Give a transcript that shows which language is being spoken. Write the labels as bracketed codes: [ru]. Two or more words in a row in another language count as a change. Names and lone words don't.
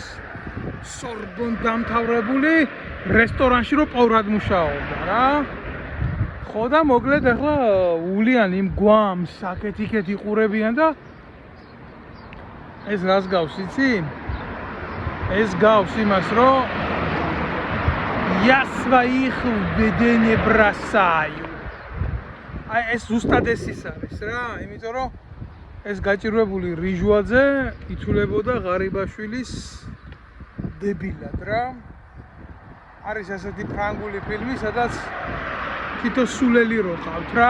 [ka] სორბონ დამთავრებული რესტორანში რო პოვრად მუშაობდა რა. ხო და მოკლედ ახლა ულიან იმ გვამს აქეთ-იქეთ იყურებიან და ეს რას გავს იცი? ეს გავს იმას რომ [ru] я своих людей не бросаю. [ka] აი ეს ზუსტად ეს ის არის რა, იმიტომ რომ ეს გაჭირვებული რიჟვაძე ითვლებოდა ღარიბაშვილის დებილად რა. არის ასეთი ფრანგული ფილმი, სადაც თითო სულელი რო ყავთ რა.